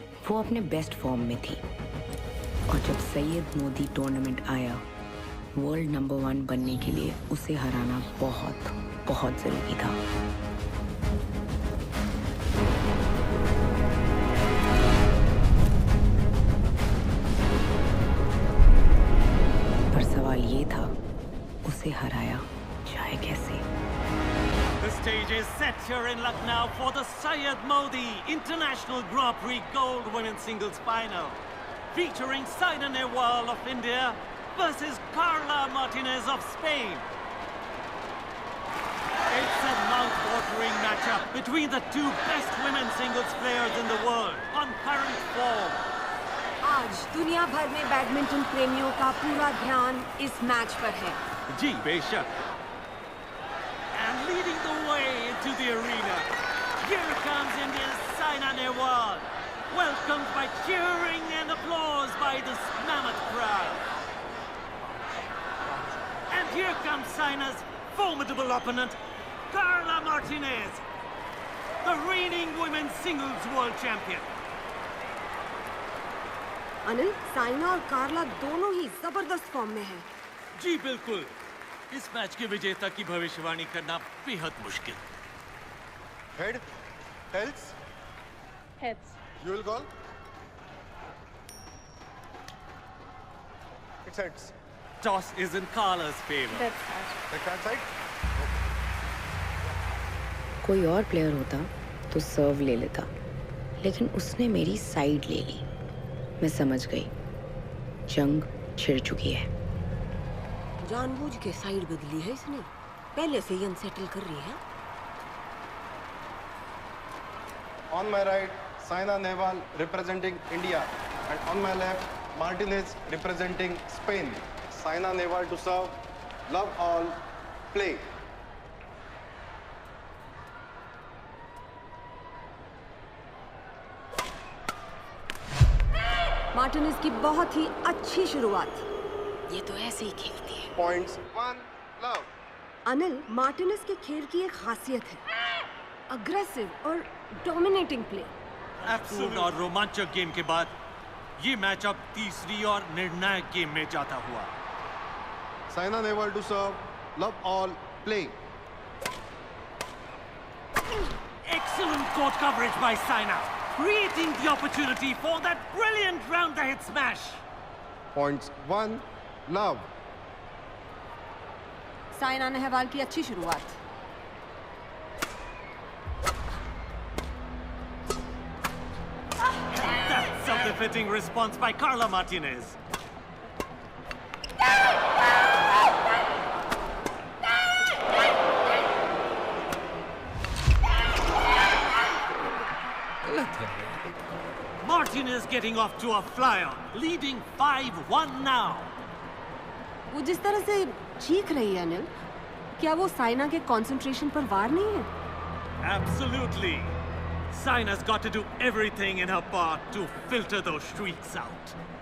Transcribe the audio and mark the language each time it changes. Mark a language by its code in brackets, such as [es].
[hi] वो अपने best form में थी और जब सैयद मोदी टूर्नामेंट आया, वर्ल्ड नंबर 1 बनने के लिए उसे हराना बहुत बहुत जरूरी था। पर सवाल ये था, उसे हराया जाए कैसे? [en] The stage is set here in Lucknow for the Syed Modi International Grand Prix Gold Women's Singles Final, featuring Saina Nehwal of India versus Carla Martinez of Spain. It's a mouth-watering matchup between the two best women's singles players in the world on current form. [hi] आज दुनिया भर में badminton प्रेमियों का पूरा ध्यान इस match पर है। जी बेशक। [en] And leading the way into the arena, here comes India's Saina Nehwal, welcomed by cheering and applause by this mammoth crowd. And here comes Saina's formidable opponent, Carla Martinez, the reigning women's singles world champion. [hi] Anil, Saina और कार्ला दोनों ही जबरदस्त form में हैं। जी बिल्कुल। इस match के विजेता की भविष्यवाणी करना बेहद मुश्किल। [en] Head, tails, Heads. you will call. It's heads. Toss is in Carla's favor. That's hard. Take that side. [hi] कोई और प्लेयर होता तो सर्व ले लेता, लेकिन उसने मेरी साइड ले ली। मैं समझ गई, जंग छिड़ चुकी है। जानबूझ के साइड बदली है इसने, पहले से ही अनसेटल कर रही है। [en] On my right, Saina Nehwal representing India, and on my left, Martinez representing Spain. Saina Nehwal to serve. Love all. Play. [hi] Martinez की बहुत ही अच्छी शुरुआत। ये तो ऐसे ही खेलती है। [en] Points. 1 love. [hi] अनिल, मार्टिनेज के खेल की एक खासियत है, अग्रेसिव और डोमिनेटिंग प्ले। पूर्ण और रोमांचक गेम के बाद ये मैच अब तीसरी और निर्णायक गेम में जाता हुआ। [en] Saina Nehwal to serve. Love all. Play. Excellent court coverage by Saina, creating the opportunity for that brilliant round-the-hit smash. Points. 1 love. [hi] Saina Nehwal की अच्छी शुरुआत। [en] That's a befitting response by Carla Martinez. Martinez getting off to a flyer, leading 5-1 now. [hi] वो जिस तरह से चीख रही है अनिल, क्या वो साइना के कंसंट्रेशन पर वार नहीं है? [en] Absolutely. Saina's got to do everything in her power to filter those streaks out.